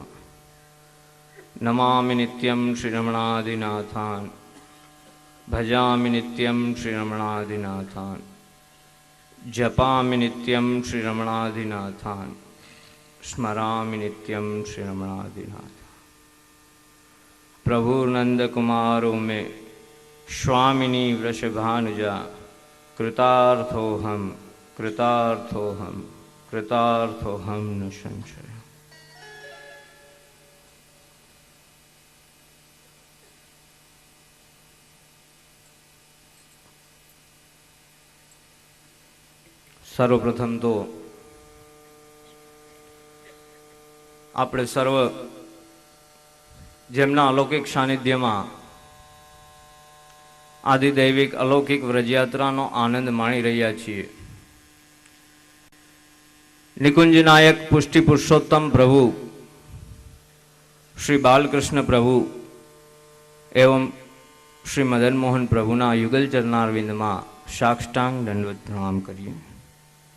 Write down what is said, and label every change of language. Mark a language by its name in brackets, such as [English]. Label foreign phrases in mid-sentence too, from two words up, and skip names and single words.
[Sanskrit] નમામિ નિત્યં શ્રી રમણાદિનાથાન, ભજામિ નિત્યં શ્રી રમણાદિનાથાન, જપામિ નિત્યં શ્રી રમણાદિનાથાન, સ્મરામિ નિત્યં શ્રી રમણાદિનાથાન. प्रभु नंद कुमारो में स्वामिनी वृषभानुजा, कृतार्थोहम कृतार्थोहम कृतार्थोहम न संशय. [Gujarati] સર્વપ્રથમ તો આપણે સર્વ જેમના અલૌકિક સાનિધ્યમાં આદિદૈવિક અલૌકિક વ્રજયાત્રાનો આનંદ માણી રહ્યા છીએ. નિકુંજ નાયક પુષ્ટિ પુરુષોત્તમ પ્રભુ શ્રી બાલકૃષ્ણ પ્રભુ એવં શ્રી મદન મોહન પ્રભુના યુગલ ચરણારવિંદમાં સાષ્ટાંગ દંડવત પ્રણામ કરીએ.